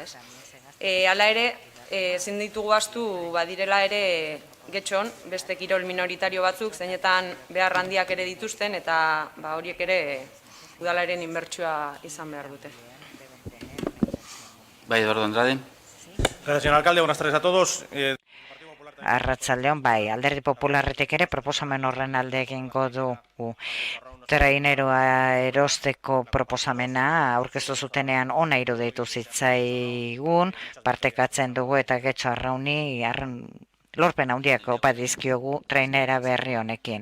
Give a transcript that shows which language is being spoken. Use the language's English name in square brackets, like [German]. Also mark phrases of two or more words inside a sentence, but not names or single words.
[Basque] Hala ere, ezin ditugu ahaztu badirela ere Getxon, beste kirol minoritario batzuk, zeinetan behar handiak ere dituzten eta horiek ere udalaren inbertsioa izan behar dute. Bai, Eduardo Andrade. [Spanish] Gracias, señor alcalde. Buenas tardes a todos. [Basque] Arratsaldeon, bai, Alderdi Popularretik ere proposamen horren alde egingo dugu. Traineroa erosteko proposamena aurkeztu zutenean ona iruditu zitzaigun, partekatzen dugu eta Getxo Arrauni lorpen handiak opa dizkiogu trainera berri honekin.